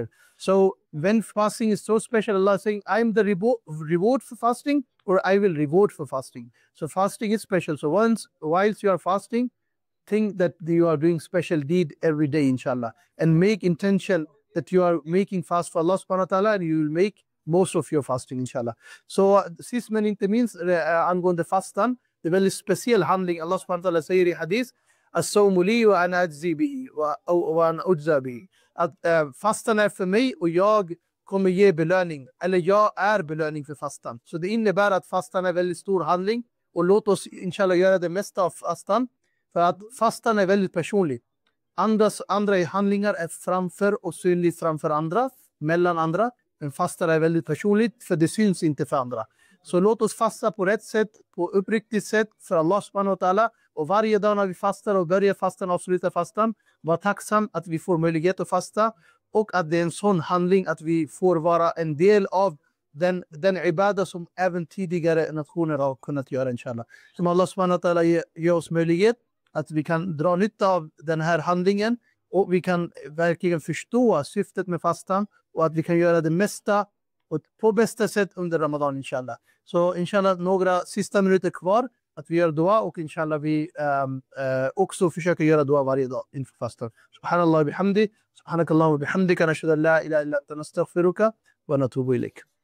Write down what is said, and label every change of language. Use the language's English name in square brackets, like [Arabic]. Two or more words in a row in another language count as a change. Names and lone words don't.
[English] So when fasting is so special, Allah is saying I am the reward for fasting, or I will reward for fasting. So fasting is special. So whilst you are fasting, think that you are doing special deed every day inshallah, and make intention that you are making fast for [Arabic] الله سبحانه وتعالى, [English] and you will make most of your fasting inshallah. [Swedish] So sist men inte minst angående fastan, det är väldigt speciell handling. [Arabic] الله سبحانه وتعالى [Swedish] säger i hadith: [Arabic] الصوم لي وأنا أجزي به وأنا أجزى به. [Swedish] Att fastan är för mig och jag kommer ge belöning, eller jag är belöning för fastan. Så det innebär att fastan är väldigt stor handling, och låt oss inshallah göra det mesta av fastan, för att fastan är väldigt personlig. Andra handlingar är framför och synligt framför andra, mellan andra, men fastan är väldigt personligt, för det syns inte för andra. Så låt oss fasta på rätt sätt, på uppriktigt sätt för [Arabic] الله سبحانه وتعالى, [Swedish] och varje dag när vi fastar och börjar fastan och avslutar fastan, var tacksam att vi får möjlighet att fasta, och att det är en sån handling att vi får vara en del av den ibada som även tidigare nationer har kunnat göra inshallah. Som [Arabic] الله سبحانه وتعالى [Swedish] ger oss möjlighet att vi kan dra nytta av den här handlingen, och vi kan verkligen förstå syftet med fastan, och att vi kan göra det mesta och på bästa sätt under Ramadan inshallah. Så inshallah några sista minuter kvar att vi gör dua, och inshallah vi också försöker göra dua varje dag inför fastan. [Arabic] سبحان الله بحمدي سبحانك اللهم بحمدك نشهد أن لا إله إلا أنت نستغفرك ونتوب إليك.